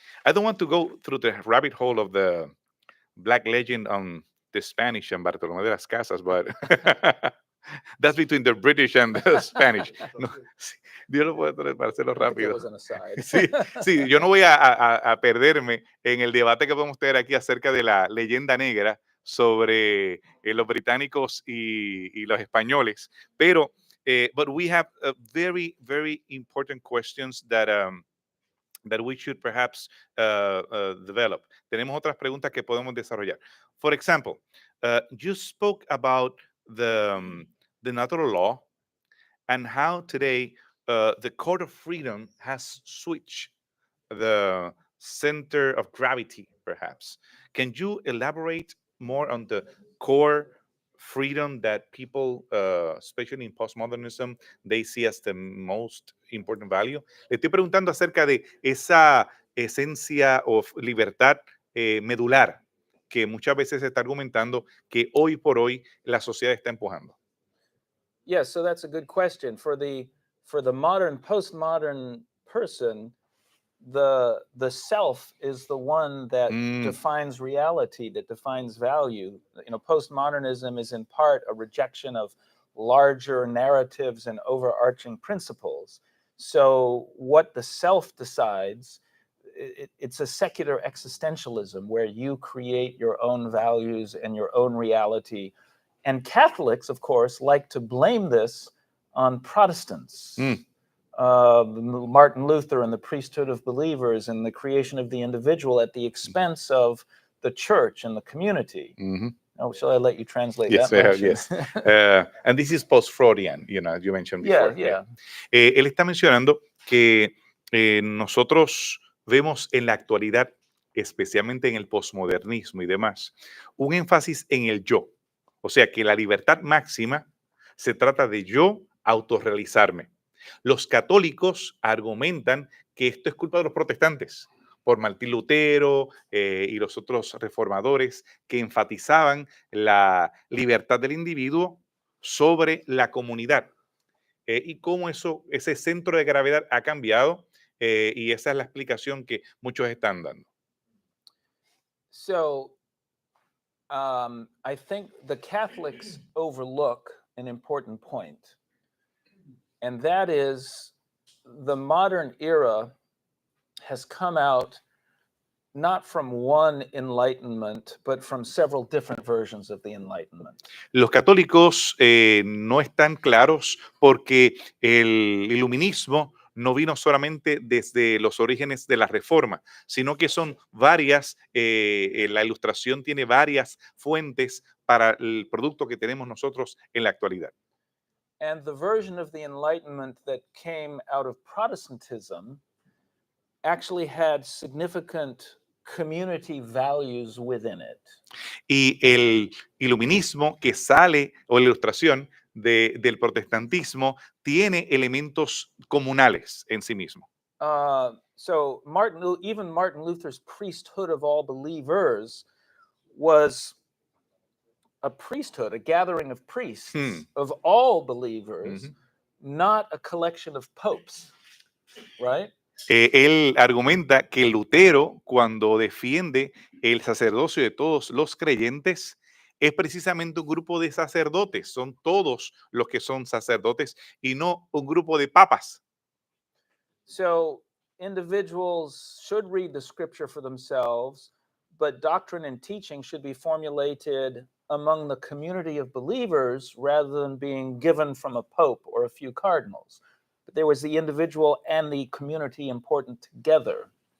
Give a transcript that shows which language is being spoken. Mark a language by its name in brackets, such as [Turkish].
[English] I don't want to go through the rabbit hole of the Black legend on the Spanish and Bartolomé de las Casas, but that's between the British and the Spanish. [Spanish] No, sí, Dios lo puede traer para hacerlo rápido. Sí, sí, yo no voy a perderme en el debate que podemos tener aquí acerca de la leyenda negra sobre los británicos y los españoles, pero [English] but we have very, very important questions that we should perhaps develop. [Spanish] Tenemos otras preguntas que podemos desarrollar. [English] For example, you spoke about the natural law and how today the Court of Freedom has switched the center of gravity, perhaps. Can you elaborate more on the core freedom that people, especially in postmodernism, they see as the most important value? [Spanish] Le estoy preguntando acerca de esa esencia o libertad medular que muchas veces se está argumentando que hoy por hoy la sociedad está empujando. [English] Yes, so that's a good question. For the modern, postmodern person, the self is the one that defines reality, that defines value. You know, postmodernism is in part a rejection of larger narratives and overarching principles. So what the self decides, it's a secular existentialism where you create your own values and your own reality. And Catholics, of course, like to blame this on Protestants. Martin Luther and the priesthood of believers and the creation of the individual at the expense of the church and the community. Oh, shall I let you translate yes, that? Yes, and this is post-Freudian, you know, you mentioned before. Yeah. [Spanish] Él está mencionando que nosotros vemos en la actualidad, especialmente en el posmodernismo y demás, un énfasis en el yo. O sea, que la libertad máxima se trata de yo autorrealizarme. Los católicos argumentan que esto es culpa de los protestantes, por Martín Lutero y los otros reformadores que enfatizaban la libertad del individuo sobre la comunidad. Y cómo ese centro de gravedad ha cambiado, y esa es la explicación que muchos están dando. [English] So, I think the Catholics overlook an important point. And that is, the modern era has come out not from one enlightenment, but from several different versions of the Enlightenment. [Spanish] Los católicos no están claros porque el iluminismo no vino solamente desde los orígenes de la Reforma, sino que son varias, la ilustración tiene varias fuentes para el producto que tenemos nosotros en la actualidad. [English] And the version of the Enlightenment that came out of Protestantism actually had significant community values within it. [Spanish] Y el iluminismo que sale, o la ilustración del protestantismo, tiene elementos comunales en sí mismo. [English] So even Martin Luther's priesthood of all believers was a priesthood, a gathering of priests of all believers, not a collection of popes, right? [Spanish] Él argumenta que Lutero, cuando defiende el sacerdocio de todos los creyentes, es precisamente un grupo de sacerdotes. Son todos los que son sacerdotes y no un grupo de papas. [English] So individuals should read the scripture for themselves, but doctrine and teaching should be formulated among the community of believers rather than being given from a pope or a few cardinals. But there was the individual and the community important together.